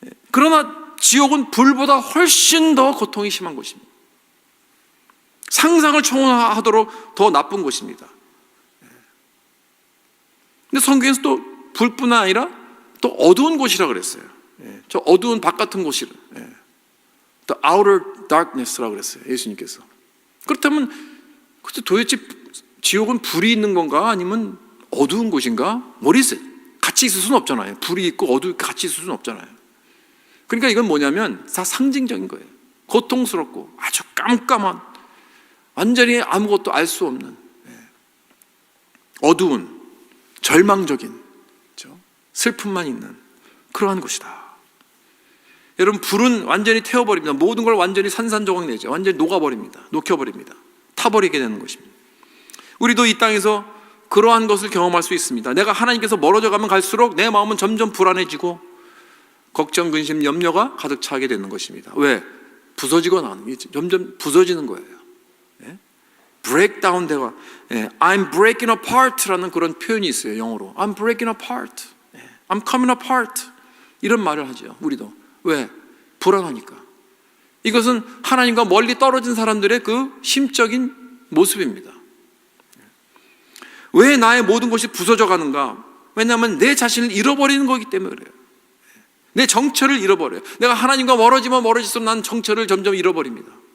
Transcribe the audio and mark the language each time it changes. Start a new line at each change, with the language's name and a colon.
Korean: 그러나 지옥은 불보다 훨씬 더 고통이 심한 것입니다. 상상을 초월하도록 더 나쁜 것입니다. 근데 성경에서 또 불뿐 아니라 또 어두운 곳이라 그랬어요. 저 어두운 박 같은 곳이라. The outer darkness 라고 그랬어요. 예수님께서. 그렇다면 도대체 지옥은 불이 있는 건가 아니면 어두운 곳인가?
English: What is it?
Korean: 같이 있을 수는 없잖아요. 불이 있고 어두운 같이 있을 수는 없잖아요. 그러니까 이건 뭐냐면 다 상징적인 거예요. 고통스럽고 아주 깜깜한, 완전히 아무것도 알 수 없는 어두운, 절망적인, 그렇죠? 슬픔만 있는 그러한 곳이다. 여러분, 불은 완전히 태워버립니다. 모든 걸 완전히 산산조각 내죠. 완전히 녹아버립니다. 녹여버립니다. 타버리게 되는 것입니다. 우리도 이 땅에서 그러한 것을 경험할 수 있습니다. 내가 하나님께서 멀어져 가면 갈수록 내 마음은 점점 불안해지고 걱정, 근심, 염려가 가득 차게 되는 것입니다. 왜? 부서지거나 하는 게 점점 부서지는 거예요. breakdown 되고, I'm breaking apart 라는 그런 표현이 있어요. 영어로 I'm breaking apart, I'm coming apart 이런 말을 하죠. 우리도. 왜? 불안하니까. 이것은 하나님과 멀리 떨어진 사람들의 그 심적인 모습입니다. 왜 나의 모든 것이 부서져 가는가? 왜냐하면 내 자신을 잃어버리는 거기 때문에 그래요. 내 정체를 잃어버려요. 내가 하나님과 멀어지면 멀어질수록 난 정체를 점점 잃어버립니다.